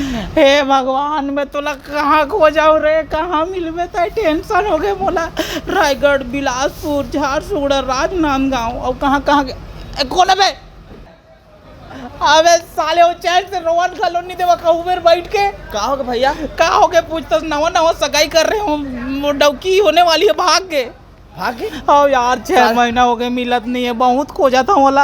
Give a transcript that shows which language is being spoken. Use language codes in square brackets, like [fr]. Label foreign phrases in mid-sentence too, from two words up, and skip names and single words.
[hne] हे भगवान मैं तोला कहाँ खो जाऊँ रे, कहाँ मिलबे तो टेंशन हो गए मोला। रायगढ़, बिलासपुर, झारसुगुड़ा, राजनांदगांव और कहाँ कहाँ के कौन बे। अबे साले वो चैन से रोवन कॉलोनी देवा कहूँ बेर बैठ के। का हो गया भैया? का हो गया पूछताछ, नवा नवा सगाई कर रहे हो, डौकी होने वाली है, भाग गए। भाग गए? हाँ यार 6 महीना हो गए मिलत नहीं है, बहुत खोजा था वाला।